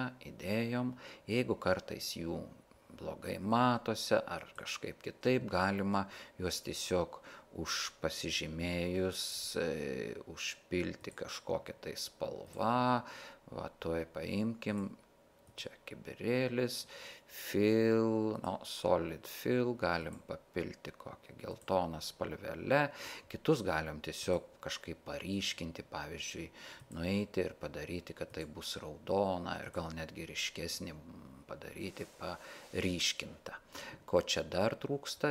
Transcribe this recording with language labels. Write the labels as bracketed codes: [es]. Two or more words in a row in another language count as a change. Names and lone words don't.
[lt] įdėjom, jeigu kartais jų blogai matosi ar kažkaip kitaip galima juos tiesiog pasižymėjus užpilti kažkokią tai spalvą, va tuoj paimkim, čia kibirėlis, [en] fill, solid fill, [lt] galim papilti kokią geltoną spalvelę, kitus galim tiesiog kažkaip paryškinti, pavyzdžiui, nueiti ir padaryti, kad tai bus raudona ir gal netgi ryškesnį padaryti paryškintą. Ko čia dar trūksta?